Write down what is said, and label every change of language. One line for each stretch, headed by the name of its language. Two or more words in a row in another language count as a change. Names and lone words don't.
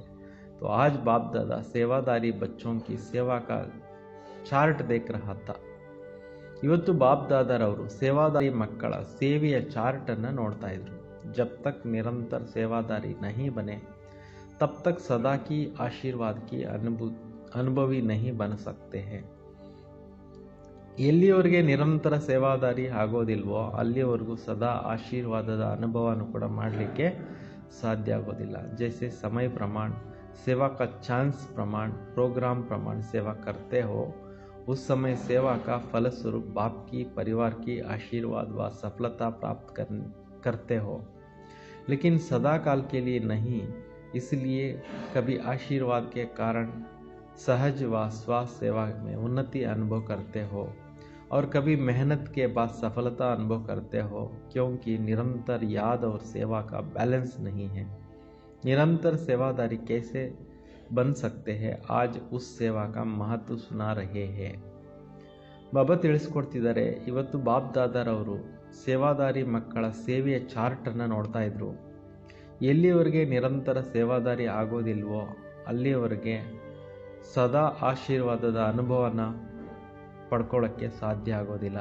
Hindi: तो आज बाप दादा सेवादारी बच्चों की सेवा का चार्ट देख रहा था.
Kannada: ಇವತ್ತು ಬಾಪ್ ದಾದಾರವರು ಸೇವಾದಾರಿ ಮಕ್ಕಳ ಸೇವೆಯ ಚಾರ್ಟನ್ನು ನೋಡ್ತಾ ಇದ್ರು.
Hindi: जब तक निरंतर सेवादारी नहीं बने तब तक सदा की आशीर्वाद की अनुभवी नहीं बन सकते हैं.
Kannada: ಎಲ್ಲಿಯವರೆಗೆ ನಿರಂತರ ಸೇವಾದಾರಿ ಆಗೋದಿಲ್ವೋ ಅಲ್ಲಿಯವರೆಗೂ ಸದಾ ಆಶೀರ್ವಾದದ ಅನುಭವನೂ ಕೂಡ ಮಾಡಲಿಕ್ಕೆ ಸಾಧ್ಯ ಆಗೋದಿಲ್ಲ.
Hindi: जैसे समय प्रमाण सेवा का चांस प्रमाण प्रोग्राम प्रमाण सेवा करते हो, उस समय सेवा का फलस्वरूप बाप की परिवार की आशीर्वाद व सफलता प्राप्त करते हो, लेकिन सदा काल के लिए नहीं. इसलिए कभी आशीर्वाद के कारण सहज व स्वास्थ्य सेवा में उन्नति अनुभव करते हो और कभी मेहनत के बाद सफलता अनुभव करते हो, क्योंकि निरंतर याद और सेवा का बैलेंस नहीं है. निरंतर सेवादारी कैसे बन सकते हैं, आज उस सेवा का महत्व सुना रहे हैं.
Kannada: ಬಾಬಾ ತಿಳಿಸ್ಕೊಡ್ತಿದ್ದಾರೆ. ಇವತ್ತು ಬಾಪ್ ದಾದಾರವರು ಸೇವಾದಾರಿ ಮಕ್ಕಳ ಸೇವೆಯ ಚಾರ್ಟನ್ನು ನೋಡ್ತಾ ಇದ್ರು. ಎಲ್ಲಿಯವರೆಗೆ ನಿರಂತರ ಸೇವಾದಾರಿ ಆಗೋದಿಲ್ವೋ ಅಲ್ಲಿಯವರೆಗೆ ಸದಾ ಆಶೀರ್ವಾದದ ಅನುಭವನ ಪಡ್ಕೊಳ್ಳೋಕ್ಕೆ ಸಾಧ್ಯ ಆಗೋದಿಲ್ಲ.